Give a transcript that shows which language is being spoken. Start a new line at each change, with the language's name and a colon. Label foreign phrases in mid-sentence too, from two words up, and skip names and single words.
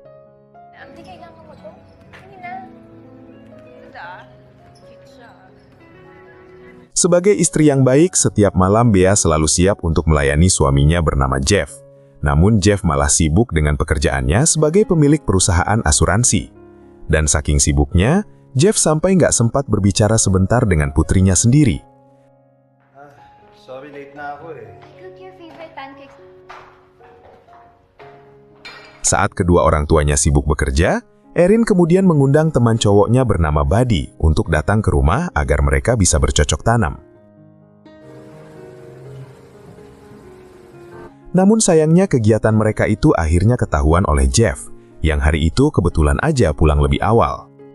Indonesian: Sebagai istri yang baik, setiap malam Bea selalu siap untuk melayani suaminya bernama Jeff. Namun Jeff malah sibuk dengan pekerjaannya sebagai pemilik perusahaan asuransi. Dan saking sibuknya, Jeff sampai nggak sempat berbicara sebentar dengan putrinya sendiri.
Filipino: Sorry, late na ako eh.
English: Cook your favorite pancakes.
Indonesian: Saat kedua orang tuanya sibuk bekerja, Erin kemudian mengundang teman cowoknya bernama Buddy untuk datang ke rumah agar mereka bisa bercocok tanam. Namun sayangnya kegiatan mereka itu akhirnya ketahuan oleh Jeff, yang hari itu kebetulan aja pulang lebih awal.